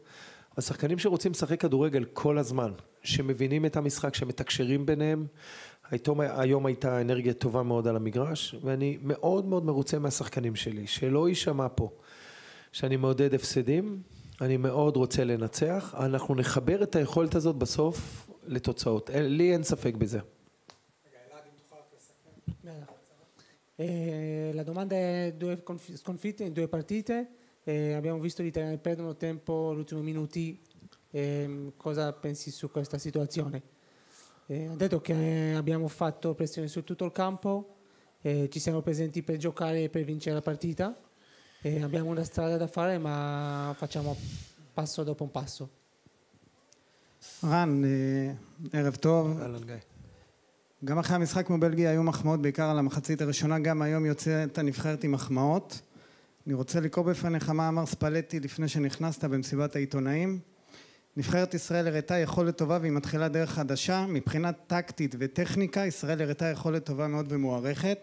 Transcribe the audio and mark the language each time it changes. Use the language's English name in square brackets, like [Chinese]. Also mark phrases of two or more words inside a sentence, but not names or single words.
[Hebrew] השחקנים שרוצים לשחק כדורגל כל הזמן, שמבינים את המשחק, שמתקשרים ביניהם, היום הייתה אנרגיה טובה מאוד על המגרש, ואני מאוד מאוד מרוצה מהשחקנים שלי, שלא יישמע פה, שאני מעודד הפסדים, אני מאוד רוצה לנצח, אנחנו נחבר את היכולת הזאת בסוף לתוצאות, לי אין ספק bזה. [Italian] La domanda è 2 sconfitte in 2 partite, abbiamo visto gli italiani perdono tempo negli ultimi minuti, cosa pensi su questa situazione? Ha detto che abbiamo fatto pressione su tutto il campo, ci siamo presenti per giocare e per vincere la partita, abbiamo una strada da fare ma facciamo passo dopo un passo. [Hebrew] רן, ערב טוב. אהלן גיא. גם אחרי המשחק כמו בלגיה היו מחמאות בעיקר על המחצית הראשונה, גם היום יוצאת הנבחרת עם מחמאות. אני רוצה לקרוא בפניך מה אמר ספלטי לפני שנכנסת במסיבת העיתונאים. נבחרת ישראל הראתה יכולת טובה והיא מתחילה דרך חדשה, מבחינת טקטית וטכניקה ישראל הראתה יכולת טובה מאוד ומוערכת.